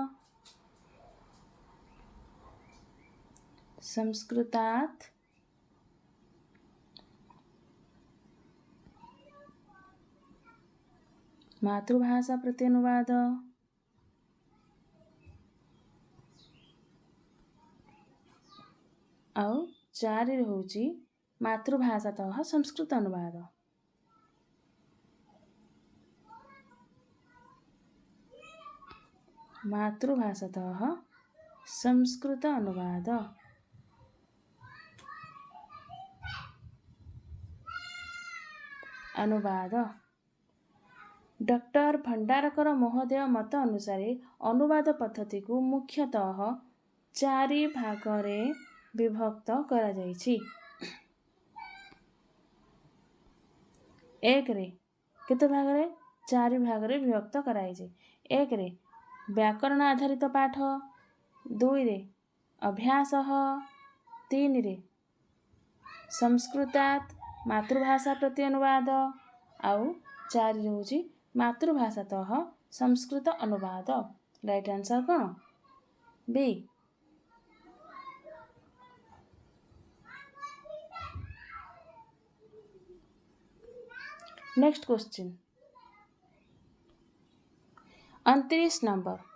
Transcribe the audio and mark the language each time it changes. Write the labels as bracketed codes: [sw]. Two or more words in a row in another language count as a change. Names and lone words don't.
[or] ସଂସ୍କୃତାତ୍ ମାତୃଭାଷା ପ୍ରତି ଅନୁବାଦ, ଆଉ 4 ରେ ହେଉଛି ମାତୃଭାଷାତଃ ସଂସ୍କୃତ ଅନୁବାଦ। ମାତୃଭାଷାତଃ ସଂସ୍କୃତ ଅନୁବାଦ। अनुवाद। ଡକ୍ଟର ଭଣ୍ଡାରକର ମହୋଦୟ ମତ ଅନୁସାରେ ଅନୁବାଦ ପଦ୍ଧତି କୁ ମୁଖ୍ୟତଃ 4 ଭାଗରେ ବିଭକ୍ତ କରା ଯାଇଛି। 1 ରେ କେତେ ଭାଗରେ? 4 ଭାଗରେ ବିଭକ୍ତ କରାଇଛି। 1 ରେ ବ୍ୟାକରଣ ଆଧାରିତ ପାଠ, 2 ରେ ଅଭ୍ୟାସଃ, 3 ରେ ସଂସ୍କୃତାତ୍ ମାତୃଭାଷା ପ୍ରତି ଅନୁବାଦ, ଆଉ 4 ରେ ହେଉଛି ମାତୃଭାଷାତଃ ସଂସ୍କୃତ ଅନୁବାଦ। [en] right answer कौन? बी। next question 29 number.